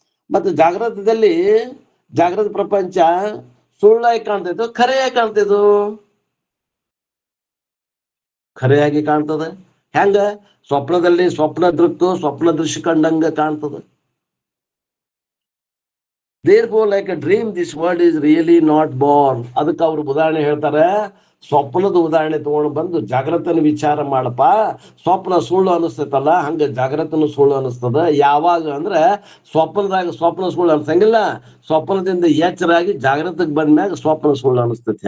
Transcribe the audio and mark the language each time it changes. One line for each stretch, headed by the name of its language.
Kannada: ಮತ್ತು ಜಾಗ್ರತದಲ್ಲಿ ಜಾಗ್ರತ ಪ್ರಪಂಚ ಸುಳ್ಳಾಗಿ ಕಾಣ್ತೈತು, ಖರೆಯಾಗಿ ಕಾಣ್ತೈತು. ಖರೆಯಾಗಿ ಕಾಣ್ತದ. ಹೆಂಗ? ಸ್ವಪ್ನದಲ್ಲಿ ಸ್ವಪ್ನ ದೃಕ್ಕು ಸ್ವಪ್ನ ದೃಶ್ಯ ಕಂಡಂಗ ಕಾಣ್ತದ.
English: Therefore, like a dream, this world is really not born.
Kannada: ಅದಕ್ಕೆ ಅವ್ರು ಉದಾಹರಣೆ ಹೇಳ್ತಾರೆ, ಸ್ವಪ್ನದ ಉದಾಹರಣೆ ತಗೊಂಡು ಬಂದು ಜಾಗ್ರತನ ವಿಚಾರ ಮಾಡಪ್ಪ. ಸ್ವಪ್ನ ಸುಳ್ಳು ಅನಿಸ್ತೈತಲ್ಲ, ಹಂಗ ಜಾಗ್ರತನು ಸುಳ್ಳು ಅನಿಸ್ತದ. ಯಾವಾಗ ಅಂದ್ರೆ ಸ್ವಪ್ನ ಸುಳ್ಳು ಅನ್ಸಂಗಿಲ್ಲ, ಸ್ವಪ್ನದಿಂದ ಎಚ್ಚರಾಗಿ ಜಾಗ್ರತಕ್ಕೆ ಬಂದ್ಮ್ಯಾಗ ಸ್ವಪ್ನ ಸುಳ್ಳು ಅನಿಸ್ತೈತಿ.